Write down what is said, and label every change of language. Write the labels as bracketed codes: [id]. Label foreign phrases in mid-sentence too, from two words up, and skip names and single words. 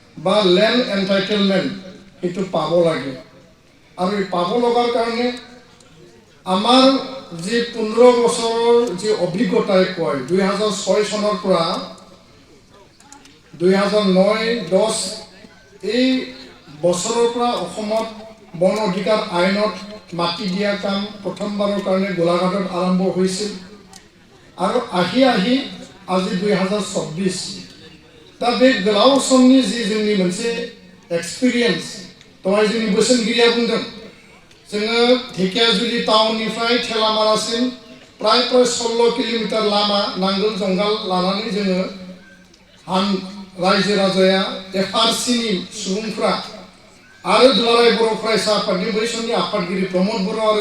[as] বা [en] land entitlement [as] এটো পাব লাগে আৰু এই পাব লগাৰ কাৰণে আমাৰ যে 15 বছৰৰ যে অভিজ্ঞতাই কয় 2006 চনৰ পৰা 2009-10 এই বছৰৰ পৰা অসমত বন অধিকাৰ আইনত মাটি দিয়া কাম প্ৰথমবাৰৰ কাৰণে গোলাঘাটত আৰম্ভ হৈছিল আৰু আহি আজি [brx] 2024 दा बे गोलाव समनि जि जोंनि मोनसे एक्सपीरियंस दहाय जोंनि बोसोनगिरिया बुंदों जोङो ढेकियाजुलि टाउननिफ्राय थेलामारासिम प्राय 16 किलोमीटर लामा नांगोल जंगाल लानानै जोङो रायजो राजाया एफआरसीनि सुबुंफ्रा आरो दुलाराय बर' फरायसा आफादनि बै समनि आफादगिरि प्रमोद बर' आरो